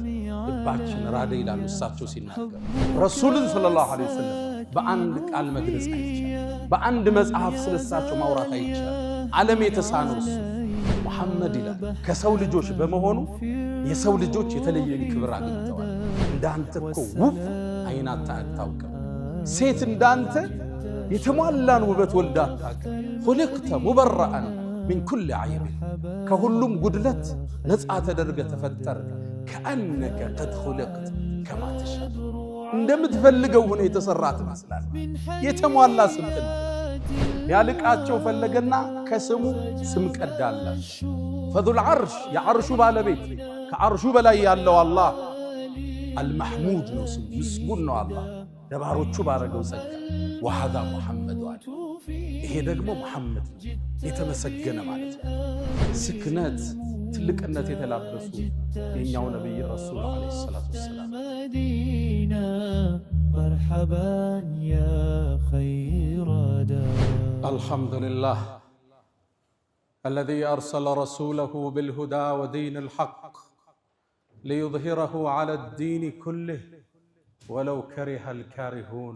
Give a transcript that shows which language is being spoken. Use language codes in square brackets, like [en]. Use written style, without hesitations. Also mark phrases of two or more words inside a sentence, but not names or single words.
[am] ልባችን ራደ ይላሉ እሳቸው ሲናገሩ። ረሱልን [ar] صلى الله عليه وسلم [am] በአንድ ቃል መግለጽ አይቻልም። በአንድ መጽሐፍ ስለሳቸው ማውራት አይቻልም። ዓለም የተሳነው እሱ መሐመድ ይላል ከሰው ልጆች በመሆኑ የሰው ልጆች የተለየ ክብር አግኝተዋል። እንዳንተ እኮ ውብ አይናታ አታውቅም። ሴት እንዳንተ የተሟላን ውበት ወልዳ አታውቅም። [ar] خلقت مبرأ من كل عيب [am] ከሁሉም ጉድለት ነፃ ተደርገ ተፈጠረ። [ar] كأنك قد خلقت كما تشاء [am] እንደምትፈልገው ሆነ የተሰራት መስላል። የተሟላ ስምጥን ያልቃቸው ፈለገና ከስሙ ስም ቀዳላች። [ar] فذو العرش [am] የዓርሹ ባለቤት ከዓርሹ በላይ ያለው አላህ المحمود ነው ስሙ ምስጉን ነው አላህ ደባሮቹ ባረገው ጸጋ [ar] وهذا محمد [am] አለ ይሄ ደግሞ መሐመድ የተመሰገነ ማለት ነው። ስክነት ትልቅነት የተላበሱ የኛው ነብይ ረሱል [ar] عليه الصلاة والسلام መዲና مرحبا يا خير دار الحمد لله الذي أرسل رسوله بالهدى ودين الحق ليظهره على الدين كله ولو كره الكارهون.